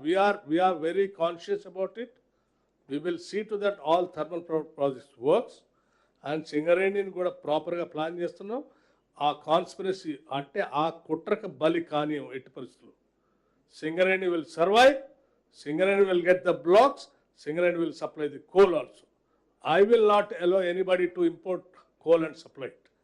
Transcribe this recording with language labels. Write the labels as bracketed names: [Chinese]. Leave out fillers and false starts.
[English] We are very conscious about it. We will see to that all thermal projects works. [Telugu] And Singareni కూడా ప్రాపర్గా plan చేస్తున్నాం. ఆ conspiracy అంటే ఆ కుట్రకు బలి కానీ ఎట్టి పరిస్థితులు [English] Singareni will survive. Singareni will get the blocks. Singareni will supply the coal also. I will not allow anybody to import coal and supply it.